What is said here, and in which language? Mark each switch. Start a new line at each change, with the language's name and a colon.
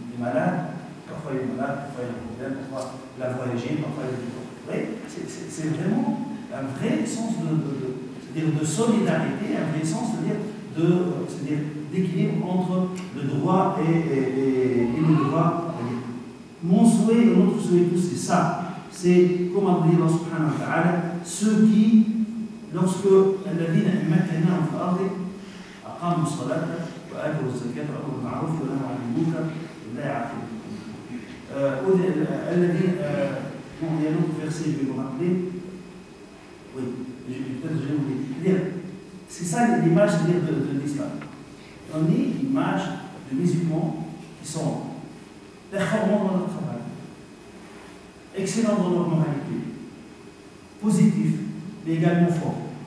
French: Il est malade, parfois il est malade, parfois il a un problème, parfois il a voyagé, parfois il a du temps. Vous voyez, c'est vraiment un vrai sens de solidarité, un vrai sens d'équilibre entre le droit et le devoir. Mon souhait et notre souhait tous, c'est ça. C'est, comme a dit Allah subhanahu wa ta'ala, ceux qui, lorsque
Arabic: الذين مكناهم في الأرض أقاموا الصلاة وآتوا الزكاة وأمروا بالمعروف ونهوا عن المنكر لا يعقلون.
French: الذين il y a un autre verset, je vais vous rappeler. Oui, peut-être je vais vous dire. C'est ça l'image de l'islam. On est l'image de musulmans qui sont performants dans leur travail, excellents dans leur moralité, positifs, mais également forts.